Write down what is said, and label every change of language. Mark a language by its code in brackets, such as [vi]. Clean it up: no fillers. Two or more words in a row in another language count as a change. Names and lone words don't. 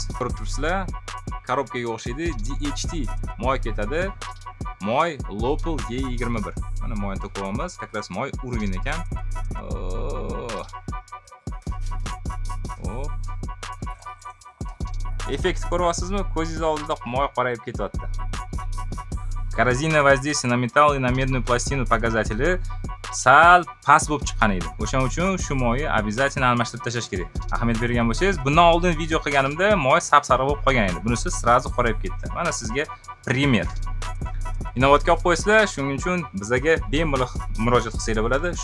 [uz] Ko'rib turibsizlar, korobkaga o'xshaydi, DHT moy ketadi. Moy Local G21. Mana moyni to'kamiz, qaqras moy urgan ekan. Effekt ko'ryapsizmi? Ko'zingiz oldida moy qorayib ketyapti. [ru] Коррозийное воздействие на металл и на медную пластину показатели [uz] sal past bo'lib chiqqan edi. O'shaning uchun shu moyni обязательно almashtirib tashlash kerak. Ahamiyat bergan bo'lsangiz, bundan oldin video qilganimda moy sap-sariq bo'lib qolgan edi. Bunisi sirazi qorayib ketdi. Mana sizga primer. Inovatga olib qo'ysizlar, shuning uchun bizga bemalol murojaat qilsanglar bo'ladi.